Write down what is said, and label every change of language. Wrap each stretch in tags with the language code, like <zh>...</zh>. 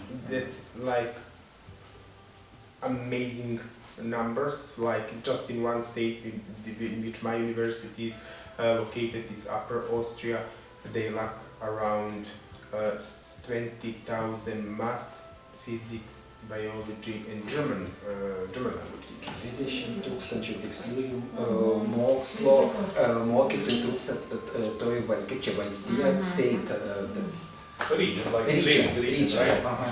<en>That's like amazing numbers, like just in one state in which my university is located, it's Upper Austria, they lack around 20,000 math, physics, biology and German language teachers.</en> <lt>20,000 tiksliųjų mokslo mokytojų trūksta toj, kaip čia valstija, state.</lt> <en>Region, like region, right?</en>